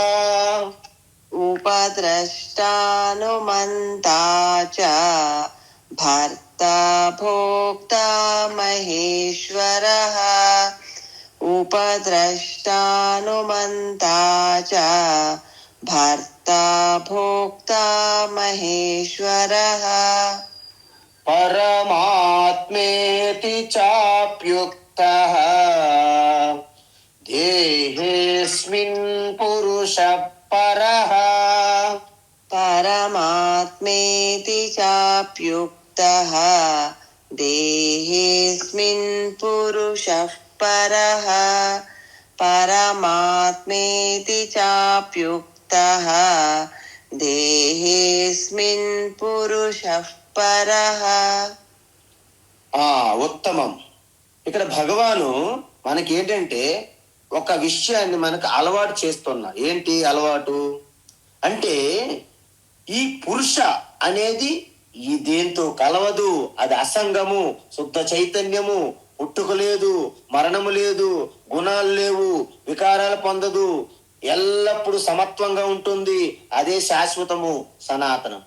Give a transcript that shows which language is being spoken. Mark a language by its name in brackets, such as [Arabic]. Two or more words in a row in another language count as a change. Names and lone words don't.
[Sanskrit] ఉపద్రష్టానుమంతా చ భర్త భోక్త మహేశ్వరః ఉపద్రష్టానుమంతా చ భర్త భోక్త మహేశ్వరః పరమాత్మేతి చాప్యుక్తః దేహేస్మిన్ పురుష పురుష పరః. परमात्मेति चाप्युक्तः देहेऽस्मिन् पुरुषः परः परमात्मेति चाप्युक्तः देहेऽस्मिन् पुरुषः परः. [Telugu] ఉత్తమం. ఇక్కడ భగవాను మనకేంటంటే ఒక విషయాన్ని మనకు అలవాటు చేస్తున్నారు. ఏంటి అలవాటు అంటే ఈ పురుష అనేది ఈ దేంతో కలవదు, అది అసంగము, శుద్ధ చైతన్యము, పుట్టుక లేదు, మరణము లేదు, గుణాలు లేవు, వికారాలు పొందదు, ఎల్లప్పుడూ సమత్వంగా ఉంటుంది, అదే శాశ్వతము, సనాతనం.